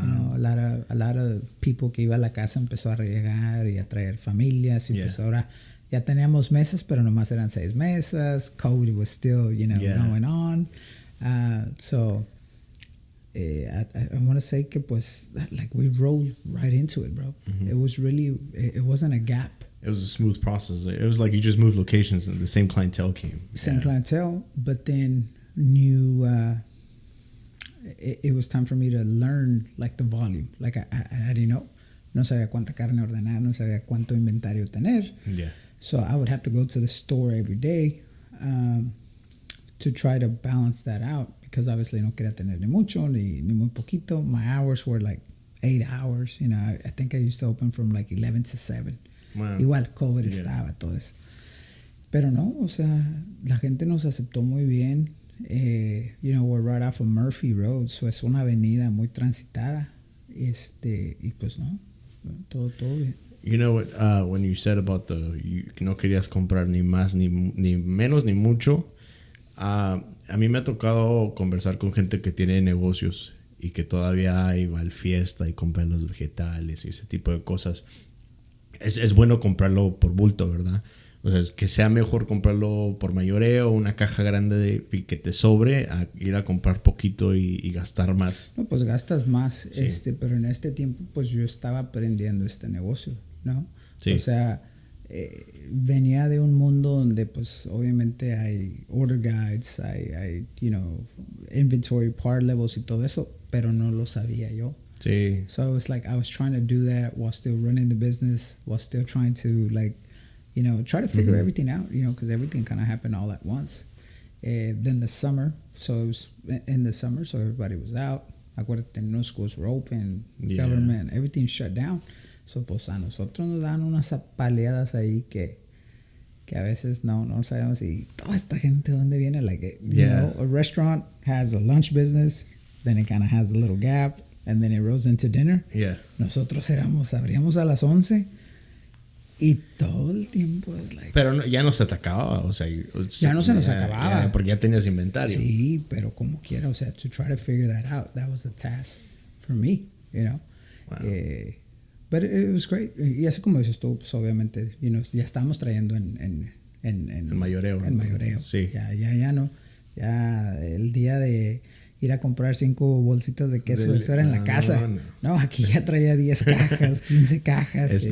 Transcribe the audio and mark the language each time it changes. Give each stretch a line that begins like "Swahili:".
English: You know, a lot of people
Spanish: que iba a la casa empezó a llegar y a traer familias. Y pues ahora ya teníamos mesas, pero nomás eran 6 mesas.
English: COVID was still, going on. So I want to say
Spanish: que pues
English: like we rolled right into it, bro. Mm-hmm. It was really, it wasn't a gap. It was a smooth process. It was like you just moved locations and the same clientele came. Same clientele, but then new. It was time for me to learn like the volume. Like I didn't know.
Spanish: No sabía cuánta carne ordenar. No sabía cuánto inventario tener.
English: Yeah. So I would have to go to the store every day to try to balance that out. Because obviously
Spanish: no quería tener ni mucho ni muy poquito.
English: My hours were like 8 hours. You know, I think I used to open from like 11 to 7. Wow.
Spanish: Igual COVID estaba, todo eso. Pero no, o sea, la gente nos aceptó muy bien.
English: We're right off of Murphy Road, so
Spanish: es una avenida muy transitada. Y pues no, todo bien.
English: You know what, when you said about
Spanish: no querías comprar ni más, ni menos, ni mucho, a mí me ha tocado conversar con gente que tiene negocios y que todavía va al fiesta y compra los vegetales y ese tipo de cosas. Es bueno comprarlo por bulto, ¿verdad? O sea, es que sea mejor comprarlo por mayoreo, una caja grande que te sobre, a ir a comprar poquito y gastar más. No, pues gastas más, Sí. Pero en este tiempo, pues yo estaba aprendiendo este negocio, ¿no? Sí. O sea, venía de un mundo donde, pues, obviamente hay order guides, hay inventory, part levels y todo eso, pero no lo sabía yo. Sí.
English: So it was like I was trying to do that while still running the business, while still trying to try to figure everything out, because everything kind of happened all at once. Then the summer, so it was in the summer, so everybody was out.
Spanish: Acuérdate,
English: no schools were open, government, everything shut down. So
Spanish: pues a nosotros nos dan unas apaleadas ahí que a veces no sabemos si toda esta gente de dónde viene.
English: Like, a restaurant has a lunch business, then it kind of has a little gap, and then it rolls into dinner. Yeah.
Spanish: Nosotros abríamos a las 11 y todo el tiempo es
English: like...
Spanish: Pero ya no se te acababa, o sea... Ya no se nos acababa. Porque ya tenías inventario. Sí, pero como quiera, o sea,
English: to try to figure that out, that was a task for me, Wow. But it was great.
Spanish: Y así como dices tú, pues obviamente, ya estamos trayendo en mayoreo. En mayoreo. Sí. Ya no. Ya el día de ir a comprar 5 bolsitas de queso, eso era en la casa. No, aquí ya traía 10 cajas, 15 cajas.